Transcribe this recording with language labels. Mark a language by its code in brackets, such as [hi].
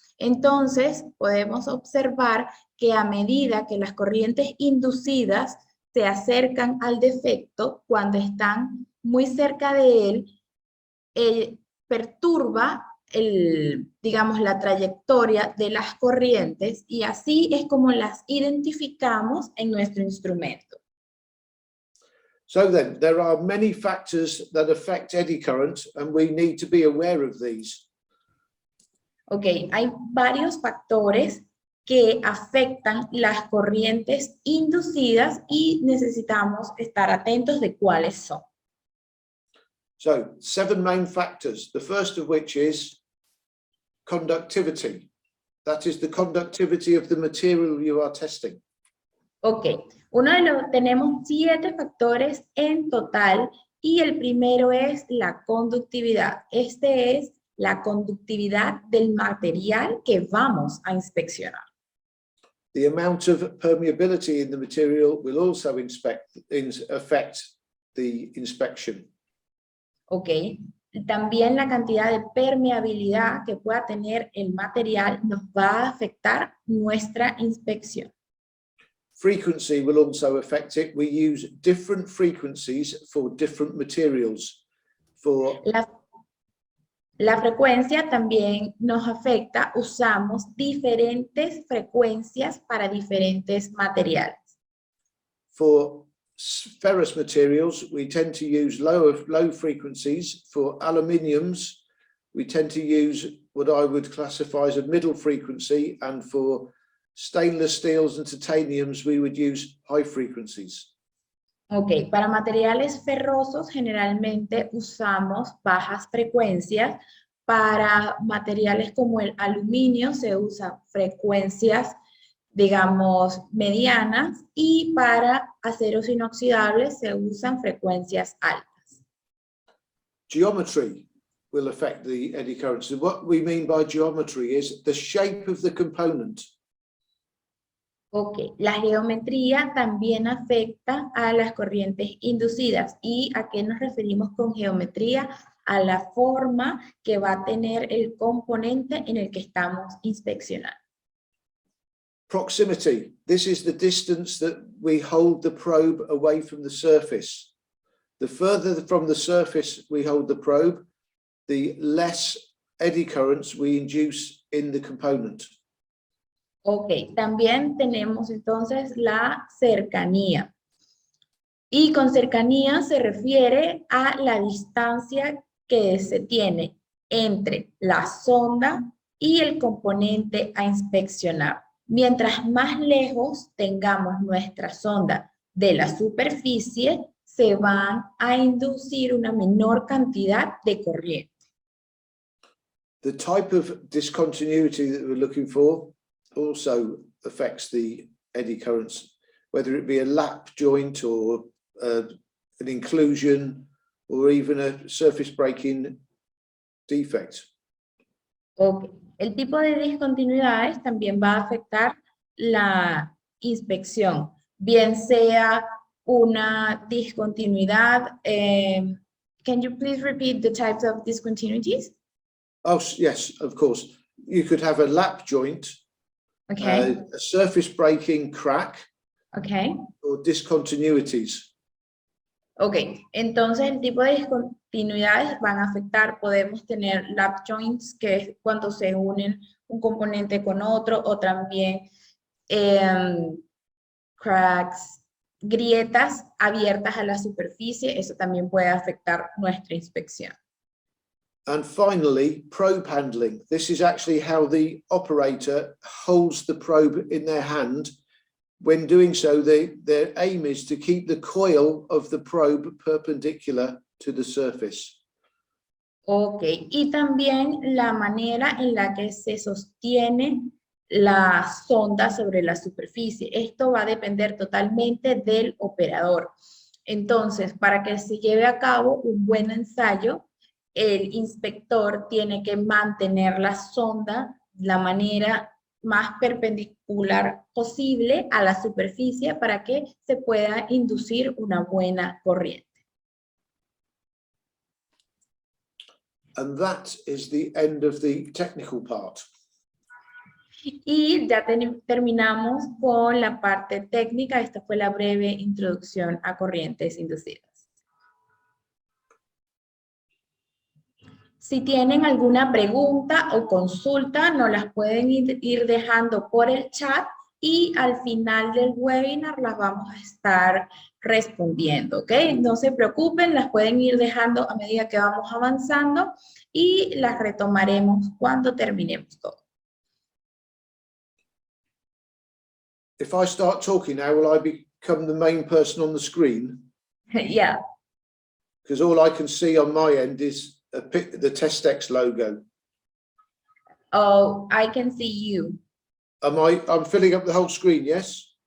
[es] Entonces podemos observar que a medida que las corrientes inducidas se acercan al defecto, cuando están muy cerca de él, perturba digamos, la trayectoria de las corrientes y así es como las identificamos en nuestro instrumento. [en] So then, there are many factors that affect eddy current, and we need to be aware of these. [es] Ok, hay varios factores que afectan las corrientes inducidas y necesitamos estar atentos de cuáles son. [en] So 7 main factors, the first of which is conductivity. That is the conductivity of the material you are testing. [es] Ok, tenemos 7 factores en total y el primero es la conductividad. Este es la conductividad del material que vamos a inspeccionar. [en] The amount of permeability in the material will also affect the inspection. [es] Ok, también la cantidad de permeabilidad que pueda tener el material nos va a afectar nuestra inspección. [en] Frequency will also affect it. We use different frequencies for different materials. [es] La frecuencia también nos afecta, usamos diferentes frecuencias para diferentes materiales. [en] For ferrous materials, we tend to use low frequencies. For aluminiums, we tend to use what I would classify as a middle frequency, and for stainless steels and titaniums, we would use high frequencies. [es] Ok, para materiales ferrosos generalmente usamos bajas frecuencias. Para materiales como el aluminio se usan frecuencias, digamos, medianas, y para aceros inoxidables se usan frecuencias altas. [en] Geometry will affect the eddy currents. And what we mean by geometry is the shape of the component. [es] Ok, la geometría también afecta a las corrientes inducidas. ¿Y a qué nos referimos con geometría? A la forma que va a tener el componente en el que estamos inspeccionando. [en] Proximity. This is the distance that we hold the probe away from the surface. The further from the surface we hold the probe, the less eddy currents we induce in the component. [es] Ok, también tenemos entonces la cercanía. Y con cercanía se refiere a la distancia que se tiene entre la sonda y el componente a inspeccionar. Mientras más lejos tengamos nuestra sonda de la superficie, se van a inducir una menor cantidad de corriente. [en] The type of discontinuity that we're looking for also affects the eddy currents, whether it be a lap joint or an inclusion or even a surface breaking defect. Okay. [es] El tipo de discontinuidades también va a afectar la inspección, bien sea una discontinuidad. [en] Can you please repeat the types of discontinuities? Oh, yes, of course. You could have a lap joint, okay. A surface breaking crack, okay. or discontinuities. [es] Ok, entonces el tipo de discontinuidades van a afectar, podemos tener lap joints, que es cuando se unen un componente con otro, o también cracks, grietas abiertas a la superficie, eso también puede afectar nuestra inspección. [en] And finally, probe handling. This is actually how the operator holds the probe in their hand. When doing so, their aim is to keep the coil of the probe perpendicular to the surface. [es] Ok, y también la manera en la que se sostiene la sonda sobre la superficie. Esto va a depender totalmente del operador. Entonces, para que se lleve a cabo un buen ensayo, el inspector tiene que mantener la sonda de la manera más perpendicular posible a la superficie para que se pueda inducir una buena corriente. [en] And that is the end of the technical part. [es] Y ya terminamos con la parte técnica. Esta fue la breve introducción a corrientes inducidas. Si tienen alguna pregunta o consulta, nos las pueden ir dejando por el chat y al final del webinar las vamos a estar respondiendo, ¿ok? No se preocupen, las pueden ir dejando a medida que vamos avanzando y las retomaremos cuando terminemos todo. [en] If I start talking now, will I become the main person on the screen? Yeah. Because all I can see on my end is the TestX logo. Oh, I can see you. I'm filling up the whole screen, yes?